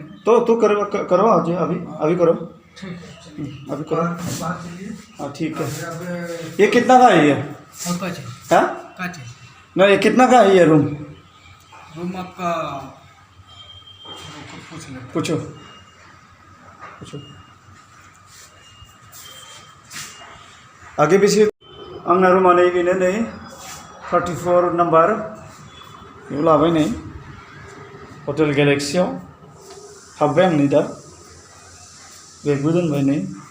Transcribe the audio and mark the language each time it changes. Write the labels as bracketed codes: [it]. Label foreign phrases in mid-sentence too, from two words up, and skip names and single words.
[hi] तो करो आज अभी करो अभी करो हाँ ठीक है ये कितना का है ये हाँ ना ये कितना का है ये रूम आपका पूछो आगे पीछे [brx] आंना रूमा नै बेनो नै 34 नम्बर बेयाव लाबाय नै हटेल गेलेक्सियाव हाबबाय आं नै दा बेगबो दोनबाय नै